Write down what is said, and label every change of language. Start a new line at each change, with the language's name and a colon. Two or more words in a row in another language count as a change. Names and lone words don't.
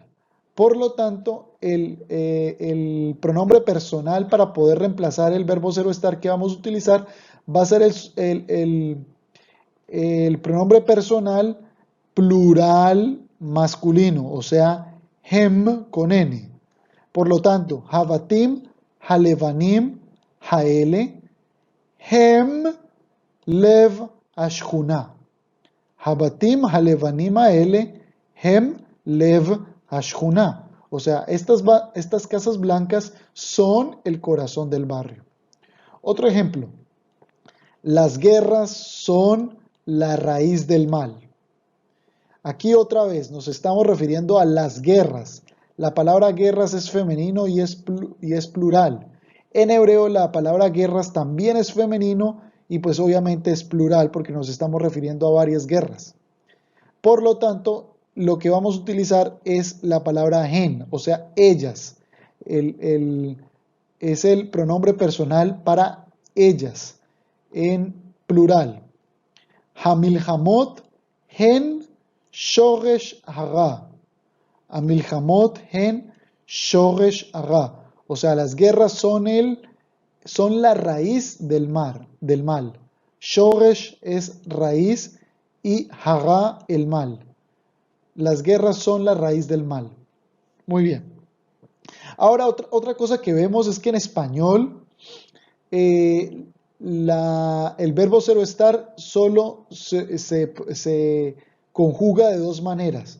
Spanish: Por lo tanto, el pronombre personal para poder reemplazar el verbo ser o estar que vamos a utilizar va a ser el pronombre personal plural masculino, o sea, hem con n. Por lo tanto,
Hebrew: הבתים הלבנים האלה הם לב השכונה. הבתים הלבנים האלה הם לב השכונה.
Spanish: O sea, estas casas blancas son el corazón del barrio. Otro ejemplo. Las guerras son la raíz del mal. Aquí otra vez nos estamos refiriendo a las guerras. La palabra guerras es femenino y es plural. En hebreo la palabra guerras también es femenino y pues obviamente es plural porque nos estamos refiriendo a varias guerras. Por lo tanto, lo que vamos a utilizar es la palabra hen, o sea, ellas. Es el pronombre personal para ellas en plural.
Hebrew: המלחמות הן שורש הרע. המלחמות הן שורש הרע.
Spanish: O sea, las guerras son la raíz del mal. Shoresh es raíz y hara el mal. Las guerras son la raíz del mal. Muy bien. Ahora otra cosa que vemos es que en español eh, el verbo ser o estar solo se conjuga de dos maneras.